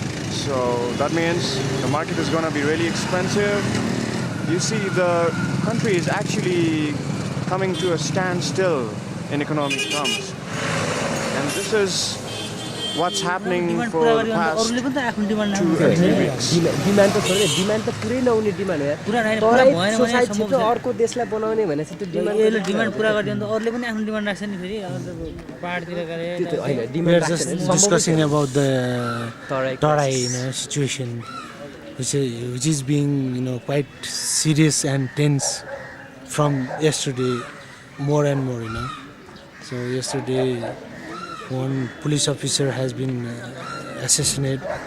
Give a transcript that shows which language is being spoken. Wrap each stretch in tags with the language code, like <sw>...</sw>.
<en>So that means the market is going to be really expensive. You see, the country is actually coming to a standstill in economic terms. And this is what's happening for the past 2 or 3 weeks.</en> <ne>Demand त छोड्यो demand त पुरै नहुने demand हो यार society छिटो अर्को देशलाई बनाउने भनेपछि त्यो डिमान्ड डिमान्ड पुरा गरिदियो भने त अरूले पनि आफ्नो डिमान्ड राख्छ नि फेरि पाहाडतिर गरे हैन</ne> <en>We are just discussing about the Tarai, situation, which is being, quite serious and tense from yesterday, more and more, So yesterday, one police officer has been assassinated,</en>